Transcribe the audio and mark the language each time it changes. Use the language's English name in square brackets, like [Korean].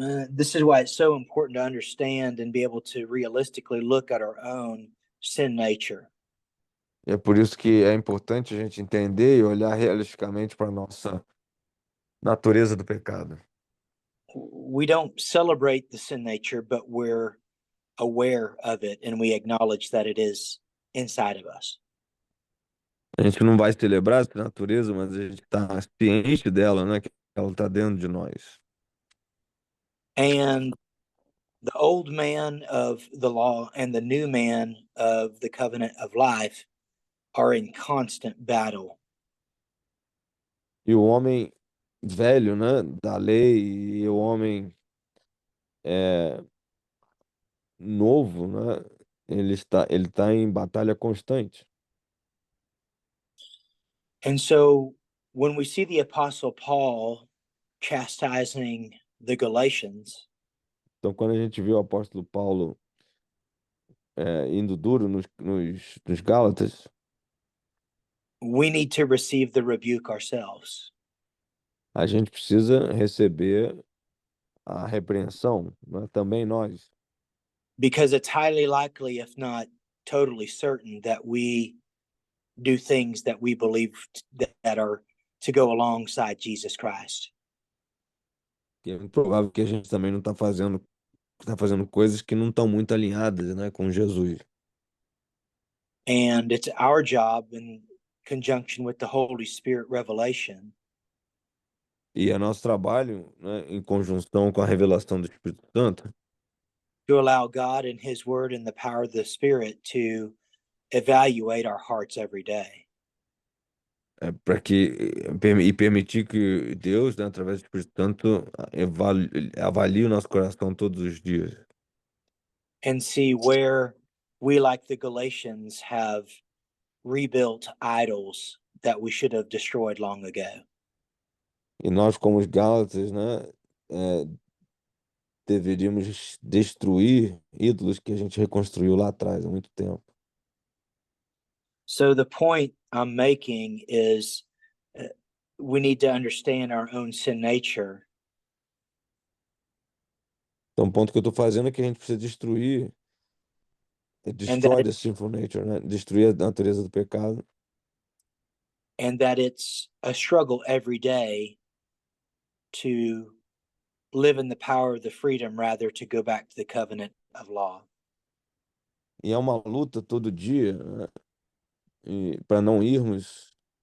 [English] This is why it's so important to understand and be able to realistically look at our own sin nature. [Portuguese] E é por isso que é importante a gente entender e olhar realisticamente para a nossa natureza do pecado. [English] We don't celebrate the sin nature, but we're aware of it and we acknowledge that it is inside of us. [Portuguese] A gente não vai celebrar essa natureza, mas a gente está ciente dela, né, que ela está dentro de nós. [English] And the old man of the law and the new man of the covenant of life are in constant battle. [Portuguese] E o homem velho, né, da lei e o homem é, novo, né, ele tá em batalha constante. [English] And so when we see the apostle Paul chastising the Galatians, [Portuguese] Então, quando a gente vê o apóstolo Paulo indo duro nos Gálatas, [English] we need to receive the rebuke ourselves. [Portuguese] a gente precisa receber a repreensão, né, também nós. [English] Because it's highly likely, if not totally certain, that we do things that we believe that are to go alongside Jesus Christ. [Portuguese] Que é muito provável que a gente também não tá fazendo coisas que não estão muito alinhadas, né, com Jesus. [English] And it's our job, in conjunction with the Holy Spirit revelation, [Portuguese] E é nosso trabalho, né, em conjunção com a revelação do Espírito Santo, [English] to allow God and His Word and the power of the Spirit to evaluate our hearts every day. [Portuguese] para que e permitir que Deus, né, através do Espírito Santo, avalie o nosso coração todos os dias. [English] And see where we, like the Galatians, have rebuilt idols that we should have destroyed long ago. [Portuguese] E nós, como os Gálatas, né, deveríamos destruir ídolos que a gente reconstruiu lá atrás, há muito tempo. [English] So the point I'm making is we need to understand our own sin nature. [Portuguese] Então, o ponto que eu estou fazendo é que a gente precisa [English] destroy the sinful nature, [Portuguese] né? Destruir a natureza do pecado. [English] And that it's a struggle every day to live in the power of the freedom rather to go back to the covenant of law. [Portuguese] E é uma luta todo dia, né? Para não irmos